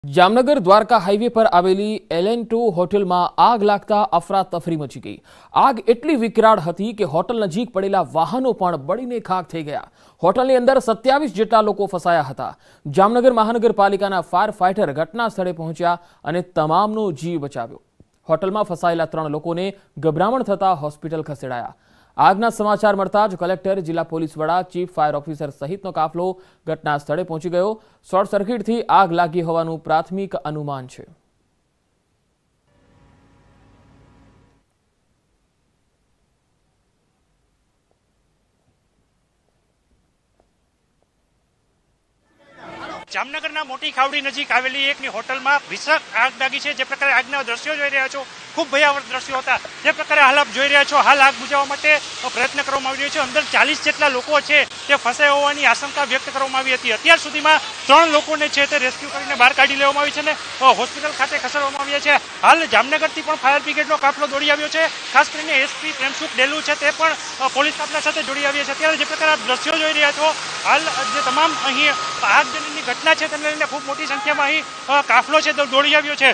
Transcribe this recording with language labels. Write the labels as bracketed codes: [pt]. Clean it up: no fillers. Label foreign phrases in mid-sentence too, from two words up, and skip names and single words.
[gu] જામનગર દ્વારકા હાઈવે પર આવેલી LN2 હોટલ મેં આગ લગતા અફરાતફરી મચી ગઈ। આગ એટલી વિકરાળ હતી કે હોટલ નજીક પડેલા વાહનો પણ બળીને ખાક થઈ ગયા। હોટલની અંદર 27 જેટલા લોકો ફસાયા હતા। જામનગર મહાનગરપાલિકાના [en] fire fighter [gu] ઘટના સ્થળે પહોંચ્યા અને તમામનો જીવ બચાવ્યો। હોટલમાં ફસાયેલા 3 લોકોને ગભરામણ થતા હોસ્પિટલ ખસેડાયા। આગના સમાચાર મળતા જ કલેક્ટર, જિલ્લા પોલીસ વડા, [en] chief fire officer [gu] સહિતનો કાફલો ઘટના સ્થળે પહોંચી ગયો। [en] short circuit [gu] આગ લાગી હોવાનું પ્રાથમિક અનુમાન છે। જામનગરના મોટી ખાવડી નજીક આવેલી એકની હોટલમાં ભીષણ આગ લાગી છે। જે પ્રકારે આગના દૃશ્યો જોઈ રહ્યા છો, ખૂબ ભયાવહ દૃશ્યો હતા। જે પ્રકારે હાલ આપ જોઈ રહ્યા છો, હાલ આગ બુઝાવવા માટે પ્રયત્ન કરવામાં આવી રહ્યો છે। અંદર 40 જેટલા લોકો છે તે ફસાયા હોવાની આશંકા વ્યક્ત કરવામાં આવી હતી। અત્યાર સુધીમાં 3 લોકોને છે તે રેસ્ક્યુ કરીને બહાર કાઢી લેવામાં આવી છે ને હોસ્પિટલ ખાતે ખસેડવામાં આવ્યા છે। હાલ જામનગરથી પણ [en] fire brigade [gu] કાફલો દોડી આવ્યો છે। ખાસ કરીને SP પ્રેમસુખ ડેલુ છે તે પણ પોલીસ કાફલા સાથે જોડી આવ્યા છે। અત્યારે જે પ્રકારે આપ દ્રશ્યો જોઈ રહ્યા છો, હાલ જે તમામ અહીં આગજનીની ઘટના છે તેને લઈને ખૂબ મોટી સંખ્યામાં અહીં કાફલો છે દોડી આવ્યો છે।